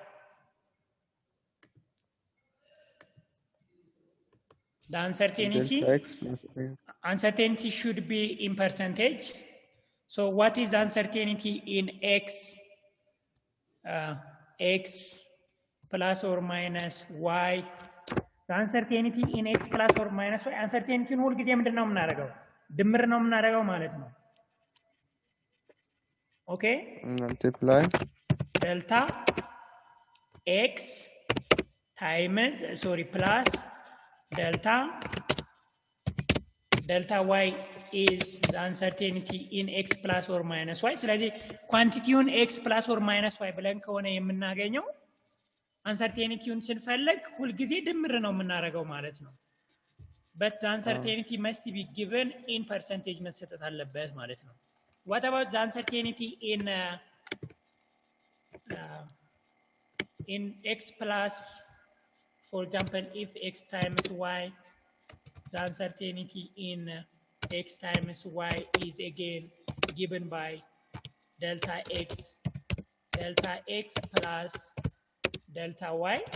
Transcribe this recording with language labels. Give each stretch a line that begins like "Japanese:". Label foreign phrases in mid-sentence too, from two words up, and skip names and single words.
English: The uncertainty should be in percentage. So what is uncertainty in X plus or minus Y? The uncertainty in X plus or minus Y, uncertainty
Amharic: ሁል ጊዜ ምንድን ነው የምናደርገው? ድምር ነው የምናደርገው ማለት ነው። Okay?
English: Multiply delta X times, plus delta Y is the uncertainty in X plus or minus Y.
Amharic: ስለዚህ ኳንቲቲውን
English: X plus or minus Y
Amharic: ብለን ከሆነ የምናገኘው uncertainty-ውን ስንፈልግ ሁል ጊዜ ድምር ነው የምናደርገው ማለት ነው።
English: But the uncertainty must be given in percentage
Amharic: መሰጠት አለበት ማለት ነው።
English: What about the uncertainty in X plus, for example, if X times Y, the uncertainty in X times Y is again given by delta X plus delta Y.